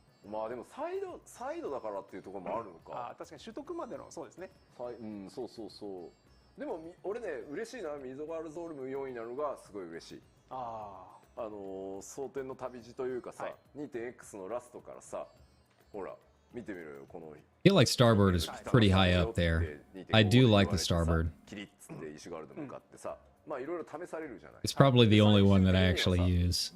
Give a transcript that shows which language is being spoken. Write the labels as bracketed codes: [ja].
[ja] まあでもサイドだからっていうところもあるのか。確かに取得までのそうですね。うん、そうそうそう。でも俺ね嬉しいな、ミゾガールゾールム4位なのがすごい嬉しい。蒼天の旅路というかさ、2.X のラストからさ、ほら見てみろよこの。 [en] I feel like Starbird is pretty high up there. I do like the Starbird. [ja] キリッツってイシュガルド向かってさ、まあいろいろ試されるじゃない。 [en] It's probably the only one that I actually use.